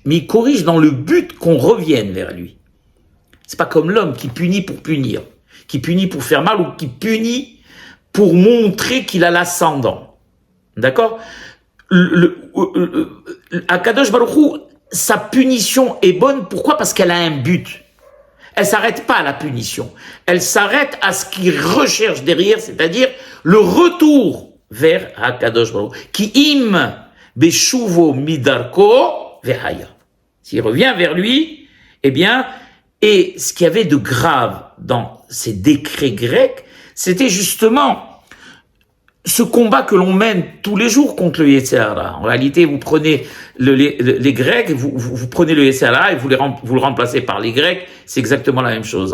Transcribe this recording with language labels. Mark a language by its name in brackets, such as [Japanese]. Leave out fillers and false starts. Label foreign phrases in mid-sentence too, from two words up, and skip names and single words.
[French] Mais il corrige dans le but qu'on revienne vers lui. C'est pas comme l'homme qui punit pour punir, qui punit pour faire mal ou qui punit pour montrer qu'il a l'ascendant. D'accord? [Hebrew] הקדוש ברוך הוא, [French] sa punition est bonne. Pourquoi? Parce qu'elle a un but. Elle s'arrête pas à la punition. Elle s'arrête à ce qu'il recherche derrière, c'est-à-dire le retour vers [Hebrew] הקדוש ברוך הוא. כי אם בשובו מדרכו וחיה. [French] S'il revient vers lui, eh bien, et ce qu'il y avait de grave dans ces décrets grecs, c'était justement ce combat que l'on mène tous les jours contre le [Hebrew] יצר הרע. [French] En réalité, vous prenez les Grecs, vous prenez le [Hebrew] יצר הרע [French] et vous le remplacez par les Grecs, c'est exactement la même chose.